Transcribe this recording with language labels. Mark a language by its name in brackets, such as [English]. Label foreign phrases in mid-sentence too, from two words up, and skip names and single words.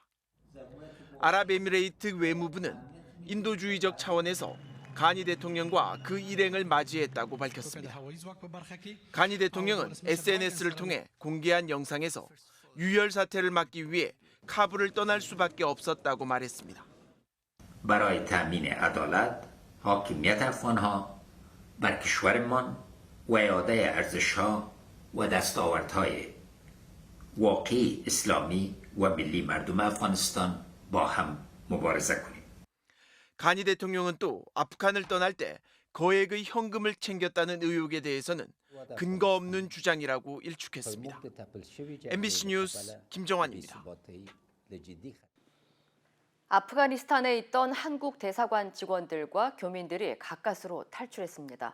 [Korean] 아랍에미레이트 외무부는 인도주의적 차원에서 가니 대통령과 그 일행을 맞이했다고 밝혔습니다. 가니 대통령은 SNS를 통해 공개한 영상에서 유혈 사태를 막기 위해 카불을 떠날 수밖에 없었다고 말했습니다. [Persian] برای تأمین عدالت، حاکمیت افغانها بر کشورمان و اعاده ارزشها و دستاوردهای واقعی اسلامی و ملی مردم افغانستان با هم مبارزه کنیم. [Korean] 가니 대통령은 또 아프간을 떠날 때 거액의 현금을 챙겼다는 의혹에 대해서는 근거 없는 주장이라고 일축했습니다. MBC 뉴스 김정환입니다. 아프가니스탄에 있던 한국 대사관 직원들과 교민들이 가까스로 탈출했습니다.